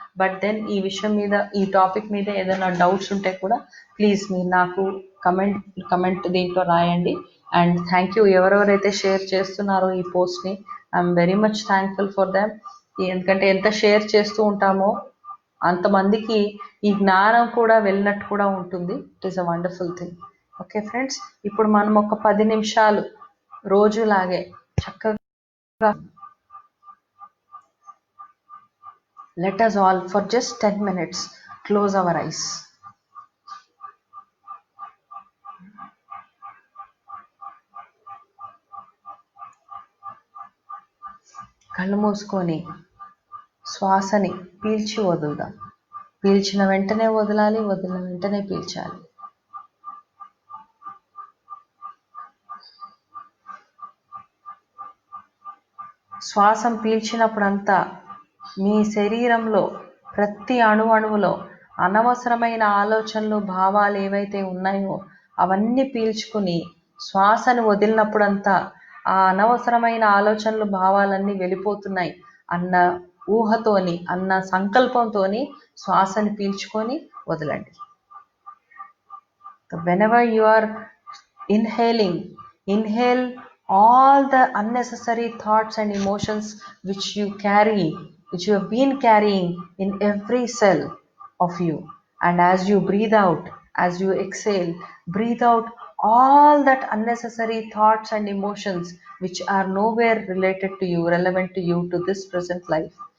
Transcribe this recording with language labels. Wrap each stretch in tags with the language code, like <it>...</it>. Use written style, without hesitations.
<te>But then ఈ విషయం మీద, ఈ టాపిక్ మీద ఏదైనా డౌట్స్ ఉంటే కూడా ప్లీజ్ మీరు నాకు కమెంట్ దీంట్లో రాయండి.</te> <en>and thank you</en> <te>ఎవరెవరైతే షేర్ చేస్తున్నారో ఈ పోస్ట్ని,</te> <en>I'm very much thankful for them.</en> <te>ఎందుకంటే ఎంత షేర్ చేస్తూ ఉంటామో అంతమందికి ఈ జ్ఞానం కూడా వెళ్ళినట్టు కూడా ఉంటుంది.</te> <en>It is a wonderful thing.</en> <te>Okay friends, ఇప్పుడు మనం ఒక 10 నిమిషాలు రోజులాగే చక్కగా,</te> <en>let us all for just 10 minutes close our eyes.</en> <te>కళ్ళు మూసుకొని శ్వాసని పీల్చి వదులుదాం. పీల్చిన వెంటనే వదలాలి, వదిలిన వెంటనే పీల్చాలి. శ్వాసం పీల్చినప్పుడంతా మీ శరీరంలో ప్రతి అణువులో అనవసరమైన ఆలోచనలు, భావాలు ఏవైతే ఉన్నాయో అవన్నీ పీల్చుకుని, శ్వాసను వదిలినప్పుడంతా ఆ అనవసరమైన ఆలోచనలు, భావాలన్నీ వెళ్ళిపోతున్నాయి అన్న ఊహతోని, అన్న సంకల్పంతోని శ్వాసని పీల్చుకొని వదలండి.</te> <en>Whenever you are inhaling, inhale all the unnecessary thoughts and emotions which you have been carrying in every cell of you. And as you breathe out, as you exhale, breathe out all that unnecessary thoughts and emotions which are nowhere related to you, relevant to you, to this present life.</en>